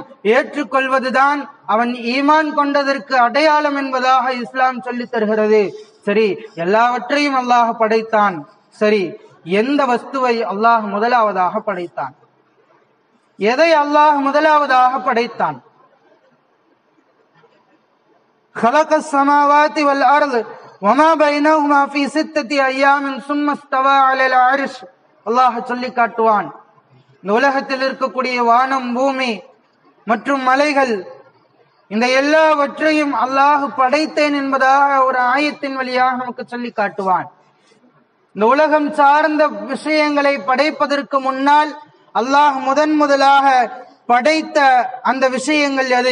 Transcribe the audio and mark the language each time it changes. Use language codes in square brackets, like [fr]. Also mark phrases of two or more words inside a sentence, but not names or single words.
[ta] ஏற்றுக்கொள்வதுதான் அவன் ஈமான் கொண்டதற்கு அடையாளம் என்பதாக இஸ்லாம் சொல்லித் தருகிறது. சரி, எல்லாவற்றையும் அல்லாஹ் படைத்தான். சரி, எந்த வஸ்துவை அல்லாஹ் முதலாவதாக படைத்தான்? எதை அல்லாஹ் முதலாவதாக படைத்தான்? [ar] خلق السماوات والأرض وما بينهما في 6 أيام ثم استوى على العرش. [ta] அல்லாஹ் சொல்லி காட்டுவான், இந்த உலகத்தில் இருக்கக்கூடிய வானம், பூமி மற்றும் மலைகள், இந்த எல்லாவற்றையும் அல்லாஹ் படைத்தேன் என்பதாக ஒரு ஆயத்தின் வழியாக நமக்கு சொல்லி காட்டுவான். இந்த உலகம் சார்ந்த விஷயங்களை படைப்பதற்கு முன்னால் அல்லாஹ் முதலாக படைத்த அந்த விஷயங்கள் எது?